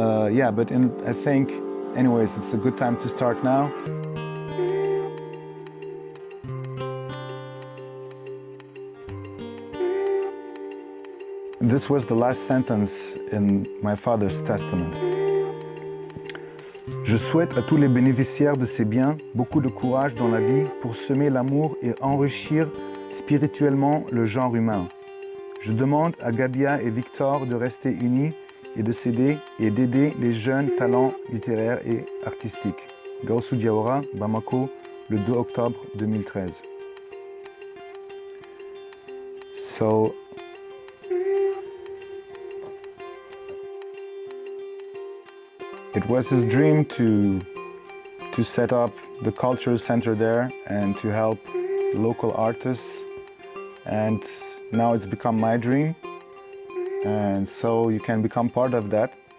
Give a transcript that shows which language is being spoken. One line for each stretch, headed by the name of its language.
English: Yeah, but I think, anyways, it's a good time to start now. This was the last sentence in my father's testament.
French: Je souhaite à tous les bénéficiaires de ces biens beaucoup de courage dans la vie pour semer l'amour et enrichir spirituellement le genre humain. Je demande à Gadia et Victor de rester unis et de s'aider et d'aider les jeunes talents littéraires et artistiques. Gaoussou Diawara, Bamako, le 2 octobre 2013.
English: So, it was his dream to set up the cultural center there and to help local artists, and now it's become my dream, and so you can become part of that.